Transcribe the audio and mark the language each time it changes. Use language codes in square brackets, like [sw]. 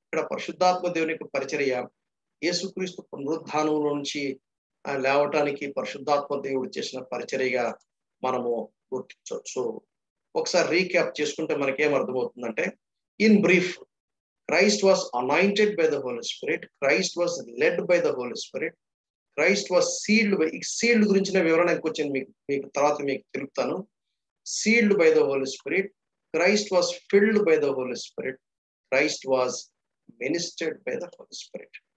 [te] ఇక్కడ పరిశుద్ధాత్మ దేవుని యొక్క పరిచర్య యేసుక్రీస్తు పునరుద్ధానం నుంచి లేవటానికి పరిశుద్ధాత్మ దేవుడు చేసిన పరిచర్యగా మనము గుర్తించవచ్చు. ఒకసారి రీక్యాప్ చేసుకుంటే మనకేం అర్థమవుతుందంటే, [en] In brief, Christ was anointed by the Holy Spirit. Christ was led by the Holy Spirit. Christ was sealed by, [te] sealed గురించిన వివరణ ఇంకొచ్చింది మీకు తర్వాత మీకు తెలుపుతాను. [en] Sealed by the Holy Spirit. Christ was filled by the Holy Spirit. Christ was ministered by the Holy Spirit.